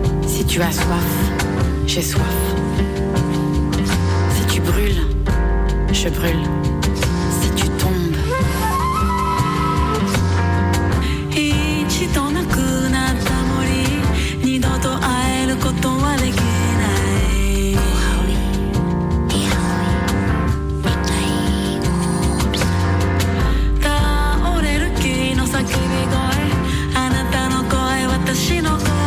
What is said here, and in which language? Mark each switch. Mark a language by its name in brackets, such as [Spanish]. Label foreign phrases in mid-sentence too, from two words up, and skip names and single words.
[French] 'Tu as soif, j'ai soif. Si tu brûles, je brûle. Si tu tombes. [Japanese] 一度なくなった森二度と会えることはできない倒れる木の叫び声あなたの声私の声